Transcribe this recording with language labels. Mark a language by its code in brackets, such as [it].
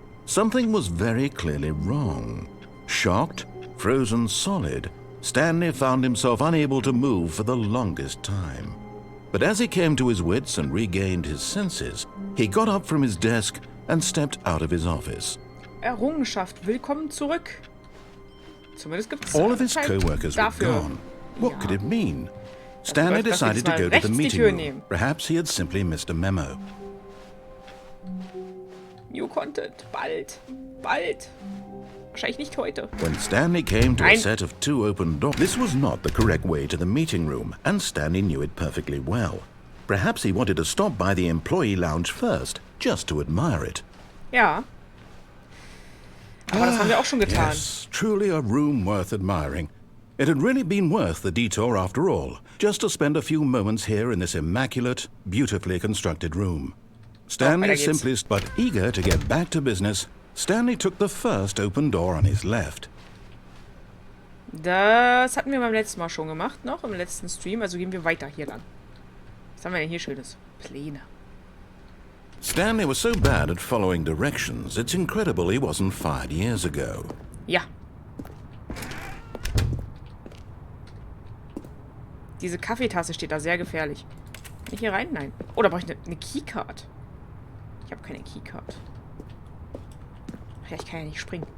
[en] Something was very clearly wrong. Shocked, frozen solid, Stanley found himself unable to move for the longest time. But as he came to his wits and regained his senses, he got up from his desk and stepped out of his office. [de] Errungenschaft, willkommen zurück. Zumindest gibt's [en] all of his co-workers were gone. What could it mean? Stanley decided to go to the meeting room. Perhaps he had simply missed a memo. [de] New Content, bald, bald. Wahrscheinlich nicht heute. [en] When Stanley came to a set of 2 open doors, this was not the correct way to the meeting room, and Stanley knew it perfectly well. Perhaps he wanted to stop by the employee lounge first, just to admire it. [de] Ja. Aber das haben wir auch schon getan. [en] Yes, truly a room worth admiring. It had really been worth the detour after all, just to spend a few moments here in this immaculate, beautifully constructed room. Stanley simplest but eager to get back to business, Stanley took the first open door on his left. [de] Das hatten wir beim letzten Mal schon gemacht, noch im letzten Stream. Also gehen wir weiter hier lang. Was haben wir denn hier Schönes? Pläne. [en] Stanley was so bad at following directions, it's incredible he wasn't fired years ago. [de] Ja. Diese Kaffeetasse steht da sehr gefährlich. Kann ich hier rein? Nein. Oh, da brauche ich eine Keycard. Ich habe keine Keycard. Ja, ich kann ja nicht springen.